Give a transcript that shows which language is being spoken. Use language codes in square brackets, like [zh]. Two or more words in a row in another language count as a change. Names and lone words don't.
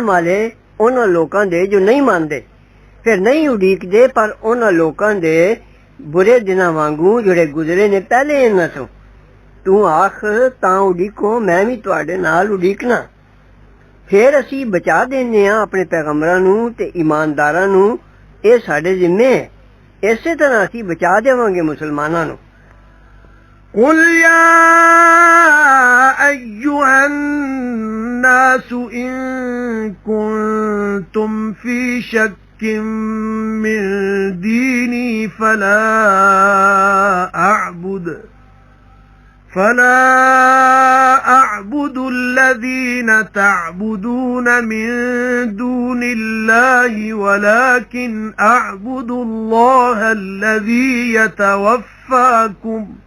[pa] ਵਾਲੇ ਉਹਨਾਂ ਲੋਕਾਂ ਦੇ ਜੋ ਨਹੀਂ ਮੰਨਦੇ ਫਿਰ ਨਹੀਂ ਉਡੀਕਦੇ ਪਰ ਉਹਨਾਂ ਲੋਕਾਂ ਦੇ ਬੁਰੇ ਦਿਨਾਂ ਵਾਂਗੂ ਜਿਹੜੇ ਗੁਜ਼ਰੇ ਨੇ ਪਹਿਲੇ ਇਹਨਾਂ ਤੋਂ ਤੂੰ ਆਖ ਤਾਂ ਉਡੀਕੋ ਮੈਂ ਵੀ ਤੁਹਾਡੇ ਨਾਲ ਉਡੀਕਣਾ ਫਿਰ ਅਸੀਂ ਬਚਾ ਦਿੰਦੇ ਹਾਂ ਆਪਣੇ ਪੈਗੰਬਰਾਂ ਨੂੰ ਤੇ ਇਮਾਨਦਾਰਾਂ ਨੂੰ ਇਹ ਸਾਡੇ ਜ਼ਿੰਮੇ ਹੈ ਇਸੇ ਤਰ੍ਹਾਂ ਅਸੀਂ ਬਚਾ ਦੇਵਾਂਗੇ ਮੁਸਲਮਾਨਾਂ ਨੂੰ [ar] قل يا أيها الناس إن كنتم في شك من ديني فلا أعبد الذين تعبدون من دون الله ولكن أعبد الله الذي يتوفاكم